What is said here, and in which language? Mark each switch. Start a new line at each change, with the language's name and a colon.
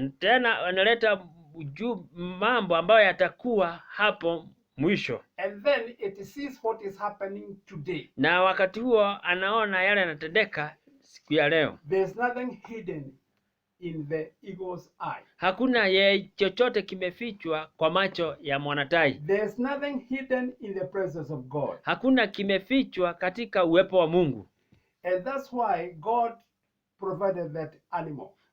Swahili: tena analeta mambo ambayo yatakuwa hapo mwisho,
English: And then it sees what is happening today.
Swahili: na wakati huo anaona yale yanatendeka siku ya leo.
English: There's nothing hidden in the eagle's eye.
Swahili: Hakuna chochote kimefichwa kwa macho ya mwanatai.
English: There's nothing hidden in the presence of God.
Swahili: Hakuna kimefichwa katika uwepo wa Mungu,
English: And that's why God provided that animal.